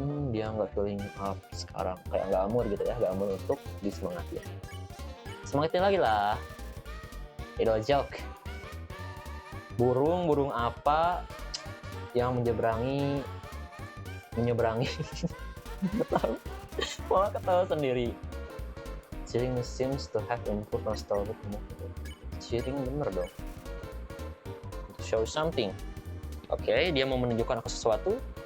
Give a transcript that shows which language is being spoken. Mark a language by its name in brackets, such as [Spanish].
[Indonesian] Dia nggak feeling up sekarang, kayak nggak mood gitu ya, nggak mood untuk disemangatin. Semangatin lagi lah. Idol joke. Burung apa yang menyeberangi malah ketawa sendiri. [English] Cheating seems to have improved Napstablook. Cheating [Indonesian] bener dong. [English] To show something. [Indonesian] Oke, dia mau menunjukkan aku sesuatu.